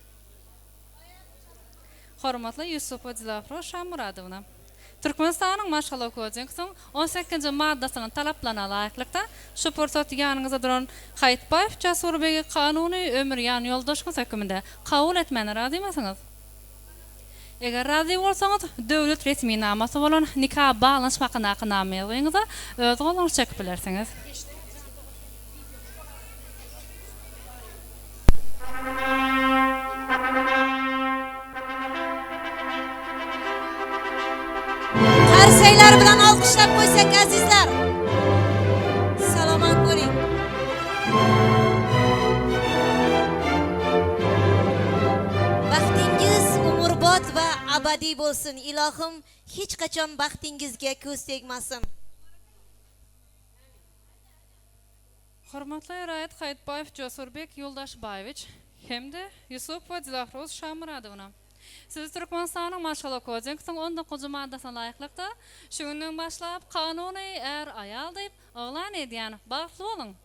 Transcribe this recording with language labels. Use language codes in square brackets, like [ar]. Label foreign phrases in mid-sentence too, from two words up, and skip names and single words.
[tk] Hormatly Yusuf we Dilafroz Şamuradowyna, Türkmenistanyň Maşgala Kodeksiň 18-nji maddasyna talaplanan laýyklykda şu pursat ýanyňyza duran Hayit Bayev Jasurbek kanuny ömür ýany ýoldaşyňyz hökmünde kabul etmäne razymysyňyz? Eger razy bolsaňyz, döwlet resmi namasy bolan nikah baglaş hakyndaky namaýatyňyza öz goluňyz çekip bilersiňiz. [uz] Qarsaylar bilan alqışlab qo'ysak azizlar. Salomat bo'ling. Baxtingiz umrbod va abadiy bo'lsin. Ilohim hech qachon baxtingizga ko'z tegmasin. [tk] Hormatly Raýat Hayit Bayev Jasurbek Yoldaşbayevich hemde Yusuf we Dilafroz Şamuradowyna. Siz Türkmenistanyň Maşgala Kodeksiň 19-njy maddasyna laýyklykda şu günden başlap kanuny er aýal diýip oglan edýän bagly bolun.